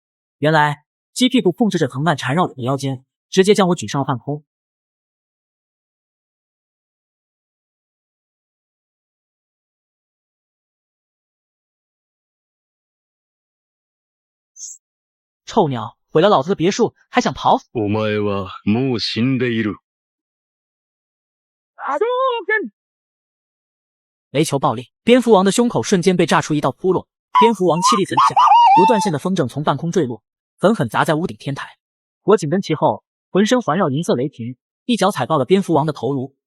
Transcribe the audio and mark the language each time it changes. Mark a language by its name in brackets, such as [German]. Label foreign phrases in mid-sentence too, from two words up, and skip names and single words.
[Chinese] 原来鸡屁股控制着藤蔓缠绕我的腰间，直接将我举上了半空。臭鸟，毁了老子的别墅，还想跑？ [Japanese] お前はもう死んでいる。 [Chinese] 雷球爆裂，蝙蝠王的胸口瞬间被炸出一道窟窿，蝙蝠王气力怎下，如断线的风筝从半空坠落，狠狠砸在屋顶天台。我紧跟其后，浑身环绕银色雷霆，一脚踩爆了蝙蝠王的头颅，